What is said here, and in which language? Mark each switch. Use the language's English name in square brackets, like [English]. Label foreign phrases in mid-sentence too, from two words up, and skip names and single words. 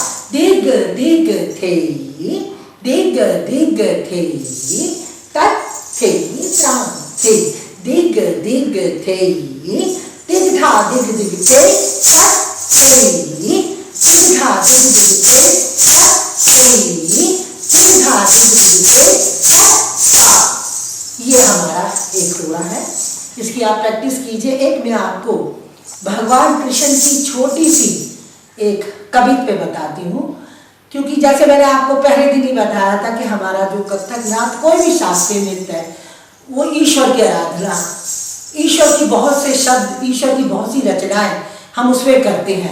[Hindi] दिग दिग थे, दिग दिग थे, तक थे त्राम थे, दिग दिग थे, तिरघा दिग दिग थे तक थे, तिरघा दिग दिग थे तक थे, तिरघा दिग दिग थे तक था। ये हमारा एक टोरा है, इसकी आप प्रैक्टिस कीजिए। एक मैं आपको भगवान कृष्ण की छोटी सी एक कवित्त बताती हूँ, क्योंकि जैसे मैंने आपको पहले दिन ही बताया था कि हमारा जो कथक नाच कोई भी शास्त्रीय नृत्य है वो ईश्वर की आराधना, ईश्वर की बहुत से शब्द, ईश्वर की बहुत सी रचनाएं हम उसमें करते हैं।